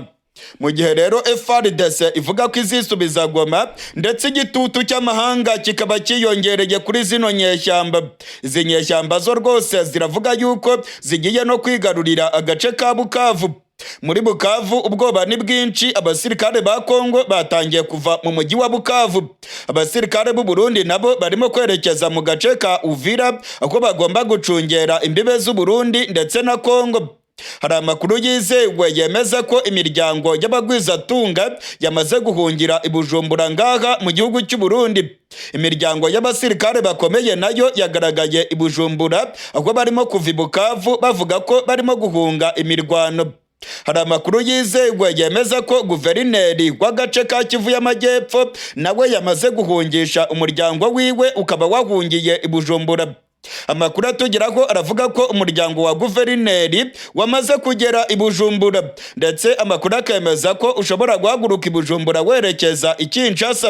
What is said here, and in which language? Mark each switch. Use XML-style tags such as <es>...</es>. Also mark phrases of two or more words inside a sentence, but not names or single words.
<rn>Mu gihe rero FARDC ivuga ko izisubiza Goma, ndetse igitutu cy'amahanga kikaba kiyongereye kuri zino nyeshyamba. Izi nyeshyamba zo rwose ziravuga yuko zigiye no kwigarurira agace ka Bukavu. Muri Bukavu ubwoba ni bwinshi, abasirikare ba Kongo batangiye kuva mu mujyi wa Bukavu. Abasirikare b'u Burundi nabo barimo kwerekeza mu gace ka Uvira, aho bagomba gucungera imbibe z'u Burundi ndetse na Kongo. Hari amakuru yizewe yemeza ko imiryango y'abagwizatunga yamaze guhungira i Bujumbura ngaha mu gihugu cy'u Burundi. Imiryango y'abasirikare bakomeye nayo yagaragaye i Bujumbura, aho barimo kuva i Bukavu bavuga ko barimo guhunga imirwano. Hari amakuru yizewe yemeza ko guverineri w'agace ka Kivu y'Amajyepfo nawe yamaze guhungisha umuryango wiwe ukaba wahungiye i Bujumbura. Amakuru atugeraho aravuga ko umuryango wa guverineri wamaze kugera i Bujumbura, ndetse amakuru akemeza ko ushobora guhaguruka i Bujumbura werekeza i Kinshasa.</rn>